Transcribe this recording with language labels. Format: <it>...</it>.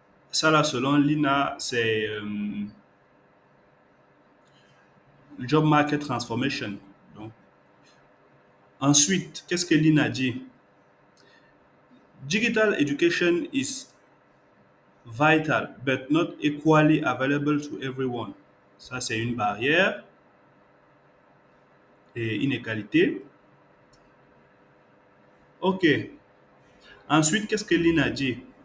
<fr>Ça là, selon Lina, c'est job market transformation. Donc, ensuite, qu'est-ce que Lina dit?</fr> <en>Digital education is vital, but not equally available to everyone.</en> <fr>Ça, c'est une barrière et inégalité. OK. Ensuite, qu'est-ce que Lina dit?</fr>